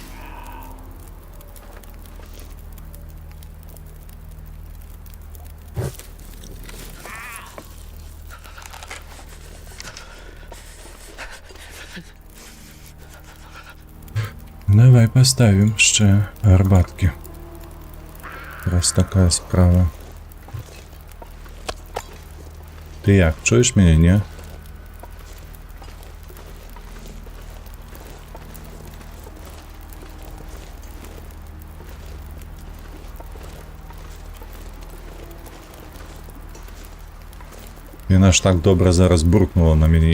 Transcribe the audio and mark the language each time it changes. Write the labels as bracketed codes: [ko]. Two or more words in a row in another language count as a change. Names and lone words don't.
[uk] Давай поставім ще гарбатки. [be] Раз такая справа. [uk] Ти як, чуєш мене, ні? [be] Яна ж так добра зараз буркнула на мяне.